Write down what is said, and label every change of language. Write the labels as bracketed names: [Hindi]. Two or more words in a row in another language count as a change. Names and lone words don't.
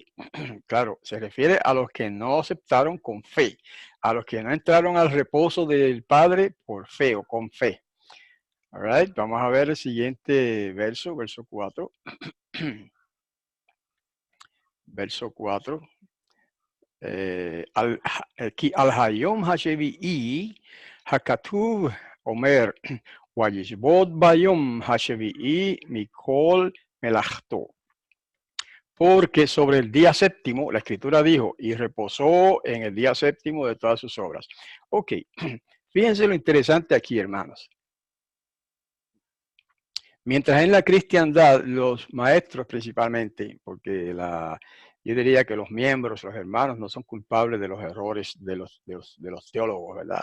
[Spanish] Claro, se refiere a los que no aceptaron con fe, a los que no entraron al reposo del Padre por fe o con fe. [English] All right, [Spanish] vamos a ver el siguiente verso, verso 4. Verso 4. [Hebrew] כי על היום השביעי הכתוב אומר, וישבות ביום השביעי מכל מלאכתו. [Spanish] Porque sobre el día séptimo, la escritura dijo, y reposó en el día séptimo de todas sus obras. Ok, fíjense lo interesante aquí, hermanos. Mientras en la cristiandad, los maestros principalmente, porque yo diría que los miembros, los hermanos, no son culpables de los errores de los teólogos, ¿verdad?